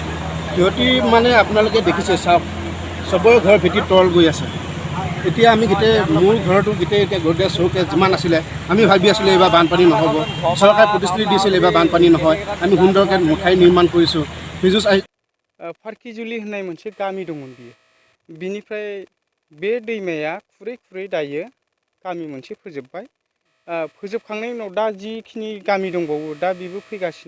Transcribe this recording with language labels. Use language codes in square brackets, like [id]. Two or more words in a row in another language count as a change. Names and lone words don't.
[as] সিহঁতি মানে আপোনালোকে দেখিছে চাওক, চবৰে ঘৰ ভেটি তল গৈ আছে। এতিয়া আমি গোটেই মোৰ ঘৰতো গোটেই এতিয়া গড়ে চৌকে যিমান আছিলে, আমি ভাবি আছিলোঁ এইবাৰ বানপানী নহ'ব। চৰকাৰে প্ৰতিশ্ৰুতি দিছিল এইবাৰ বানপানী নহয়। আমি সুন্দৰকৈ ঠাই নিৰ্মাণ কৰিছোঁ। ফিজুছ [brx] फार्किजुलि होननाय मोनसे गामि दंमोन बियो। बिनिफ्राय बे दैमाया खुरै खुरै दायो गामि मोनसे फोजोबबाय। फोजोबखांनायनि उनाव दा जिखिनि गामि दंबावो दा बेबो फैगासिनो।